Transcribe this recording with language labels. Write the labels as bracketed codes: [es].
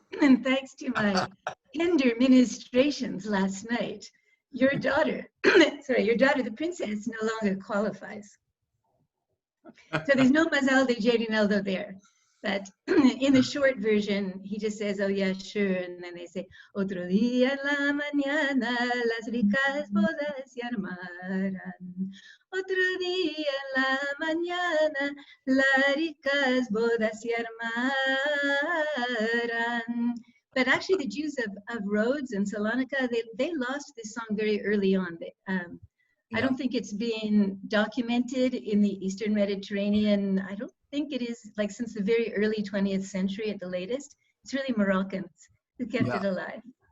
[en] And thanks to my tender ministrations last night, your daughter, the princess, no longer qualifies. So there's no mazal de Gerineldo there. But in the short version, he just says, oh yeah, sure. And then they say, [es] otro día en la mañana, las ricas bodas se armarán. Otro día en la mañana, las ricas bodas se armarán. [en] But actually, the Jews of Rhodes and Salonika, they lost this song very early on. I don't think it's been documented in the Eastern Mediterranean. I don't think it is, like, since the very early 20th century at the latest. It's really Moroccans who kept it alive.